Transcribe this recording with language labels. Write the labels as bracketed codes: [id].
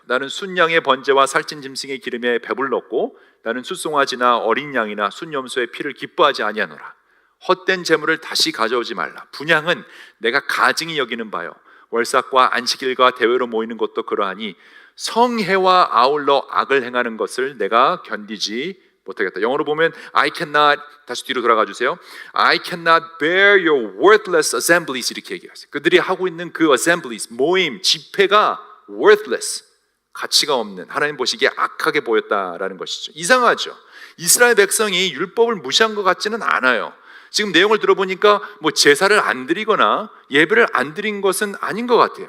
[ko] 나는 순양의 번제와 살찐 짐승의 기름에 배불렀고 나는 숫송아지나 어린 양이나 순염소의 피를 기뻐하지 아니하노라. 헛된 재물을 다시 가져오지 말라. 분향은 내가 가증히 여기는 바요, 월삭과 안식일과 대회로 모이는 것도 그러하니 성회와 아울러 악을 행하는 것을 내가 견디지 못하겠다. 영어로 보면 [en] I cannot, [ko] 다시 뒤로 돌아가 주세요. [en] I cannot bear your worthless assemblies, [ko] 이렇게 얘기하세요. 그들이 하고 있는 그 assemblies, 모임, 집회가 worthless, 가치가 없는, 하나님 보시기에 악하게 보였다라는 것이죠. 이상하죠. 이스라엘 백성이 율법을 무시한 것 같지는 않아요. 지금 내용을 들어보니까 뭐 제사를 안 드리거나 예배를 안 드린 것은 아닌 것 같아요.